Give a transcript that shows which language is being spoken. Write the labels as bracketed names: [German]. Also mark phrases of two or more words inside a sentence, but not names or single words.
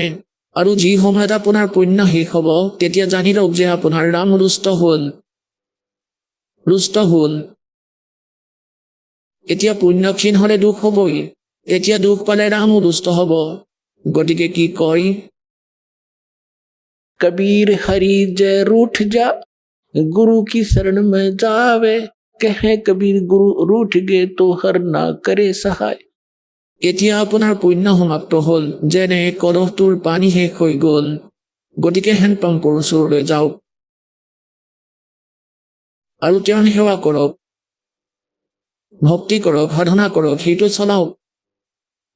[Assamese] আৰু যি সময়ত আপোনাৰ পুণ্য শেষ হ'ব তেতিয়া জানি লওক যে আপোনাৰ ৰাম ৰুষ্ট হ'ল। এতিয়া পুণ্যক্ষীণ হ'লে দুখ হ'বই, এতিয়া দুখ পালে ৰামো ৰুষ্ট হ'ব। গতিকে কি কয়, [Hindi] कबीर हरि जय रूठ जा गुरु की शरण में जावे, कहे कबीर गुरु रूठ गए तो हर ना करे सहाय। [Assamese] এতিয়া আপোনাৰ পুণ্য সমাপ্ত হ'ল, যেনে কলহটোৰ পানী শেষ হৈ গ'ল, গতিকে হেণ্ডপাম্পৰ ওচৰলৈ যাওক আৰু তেওঁৰ সেৱা কৰক, ভক্তি কৰক, সাধনা কৰক, সেইটো চলাওক।